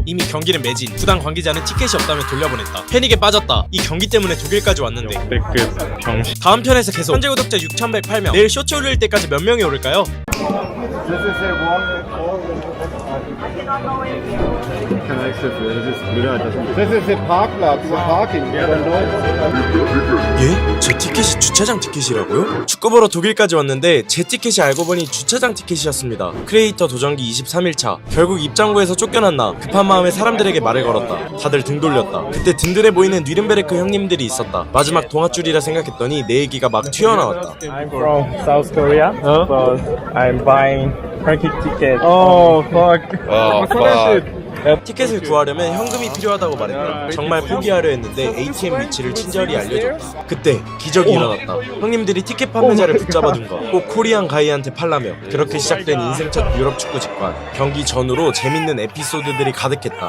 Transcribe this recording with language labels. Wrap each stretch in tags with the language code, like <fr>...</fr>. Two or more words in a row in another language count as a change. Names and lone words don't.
<ko>이미 경기는 매진. 구단 관계자는 티켓이 없다며 돌려보냈다. 패닉에 빠졌다. 이 경기 때문에 독일까지 왔는데. 다음 편에서 계속. 현재 구독자 6,108명. 내일 쇼츠 올릴 때까지 몇 명이 오를까요?</ko> <de>kein Access mehr. Das ist blöd. Das ist der Parkplatz, der Parking.</de> <ko>예? 제 티켓이 주차장 티켓이라고요? 축구 보러 독일까지 왔는데 제 티켓이 알고 보니 주차장 티켓이었습니다. 크리에이터 도전기 23일차. 결국 입장구에서 쫓겨났나 급한 마음에 사람들에게 말을 걸었다. 다들 등 돌렸다. 그때 든든해 보이는 뉘른베르크 형님들이 있었다. 마지막 동아줄이라 생각했더니 내 얘기가 막 튀어나왔다.</ko> <en>I'm from South Korea, but I'm buying Turkey ticket. Oh, fuck.</en> <ko>티켓을 구하려면 현금이 필요하다고 말했다. 정말 포기하려 했는데 ATM 위치를 친절히 알려줬다. 그때 기적이 일어났다. 형님들이 티켓 판매자를 붙잡아둔 거. 꼭 코리안 가이한테 팔라며. 그렇게 시작된 인생 첫 유럽 축구 직관. 경기 전후로 재밌는 에피소드들이 가득했다.</ko>